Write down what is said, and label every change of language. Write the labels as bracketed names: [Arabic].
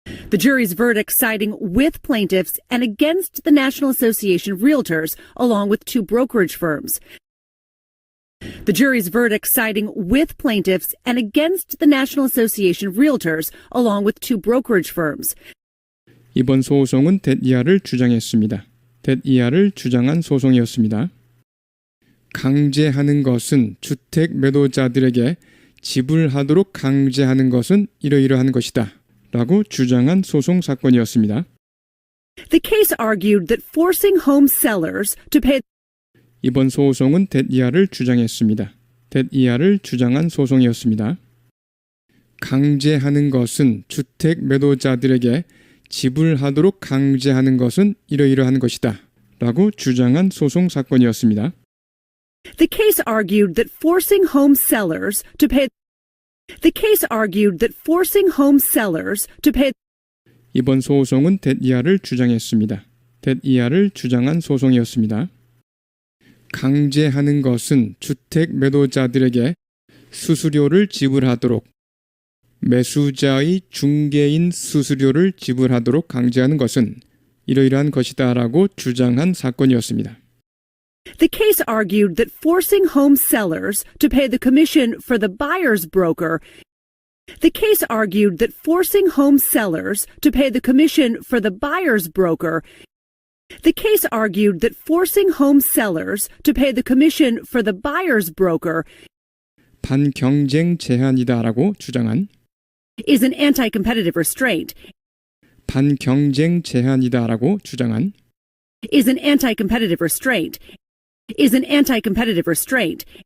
[English] The jury's verdict siding with plaintiffs and against the National Association of Realtors, along with two brokerage firms. The jury's verdict siding with plaintiffs and against the National Association of Realtors, along with two brokerage firms. [Korean] 이번 소송은 뎃이하를 주장했습니다. 뎃이하를 주장한 소송이었습니다. 강제하는 것은 주택 매도자들에게 지불하도록 강제하는 것은 이러이러한 것이다. 라고 주장한 소송 사건이었습니다. [English] The case argued that forcing home sellers to pay [Korean] 이번 소송은 뎃이하를 주장했습니다. 뎃이하를 주장한 소송이었습니다. 강제하는 것은 주택 매도자들에게 지불하도록 강제하는 것은 이러이러한 것이다. 라고 주장한 소송 사건이었습니다. [English] The case argued that forcing home sellers to pay The case argued that forcing home sellers to pay [Korean] 이번 소송은 뎃이하를 주장했습니다. 뎃이하를 주장한 소송이었습니다. 강제하는 것은 주택 매도자들에게 수수료를 지불하도록 매수자의 중개인 수수료를 지불하도록 강제하는 것은 이러이러한 것이다라고 주장한 사건이었습니다. [English] The case argued that forcing home sellers to pay the commission for the buyer's broker The case argued that forcing home sellers to pay the commission for the buyer's broker The case argued that forcing home sellers to pay the commission for the buyer's broker [Korean] 반경쟁 제한이다라고 주장한 [English] is an anti-competitive restraint [Korean] 반경쟁 제한이다라고 주장한 [English] is an anti-competitive restraint is an anti-competitive restraint.